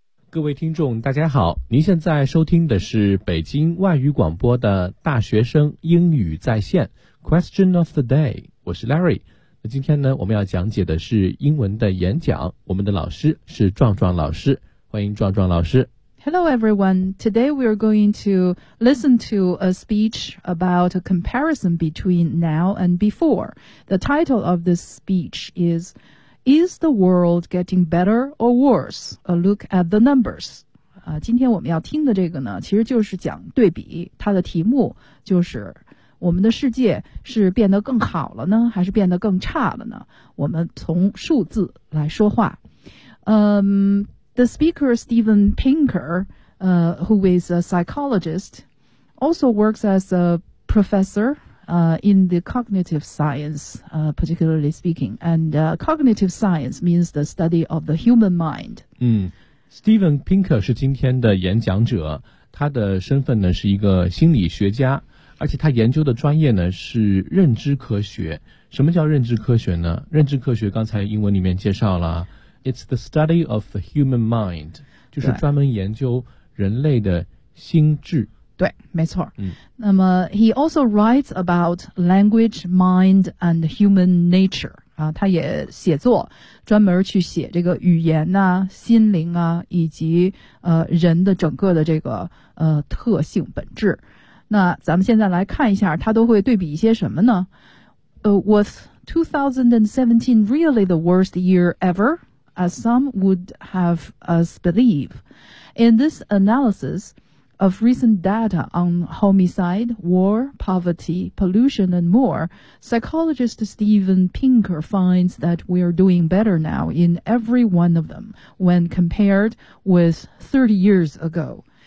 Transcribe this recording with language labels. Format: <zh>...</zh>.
<zh>各位听众大家好，您现在收听的是北京外语广播的大学生英语在线</zh> <en>Question of the day，</en> <zh>我是 Larry。那今天呢，我们要讲解的是英文的演讲，我们的老师是壮壮老师，欢迎壮壮老师。</zh> <en>Hello everyone, today we are going to listen to a speech about a comparison between now and before. The title of this speech isIs the world getting better or worse? A look at the numbers.</en> <zh>今天我们要听的这个呢，其实就是讲对比，它的题目就是我们的世界是变得更好了呢，还是变得更差了呢？我们从数字来说话。</zh> <en>The speaker Steven Pinker, who is a psychologist, also works as a professorin the cognitive science, particularly speaking. And cognitive science means the study of the human mind.</en> <zh>Steven Pinker 是今天的演讲者，他的身份呢是一个心理学家，而且他研究的专业呢是认知科学。什么叫认知科学呢？认知科学刚才英文里面介绍了，</zh> <en>It's the study of the human mind，</en> <zh>就是专门研究人类的心智。对，没错。那么</zh> <en>he also writes about language, mind, and human nature.</en> <zh>他也写作，专门去写这个语言啊，心灵啊，以及人的整个的这个特性本质。那咱们现在来看一下，他都会对比一些什么呢？</zh> <en>Was 2017 really the worst year ever, as some would have us believe? In this analysis,of recent data on homicide, war, poverty, pollution, and more, psychologist Steven Pinker finds that we are doing better now in every one of them when compared with 30 years ago.</en>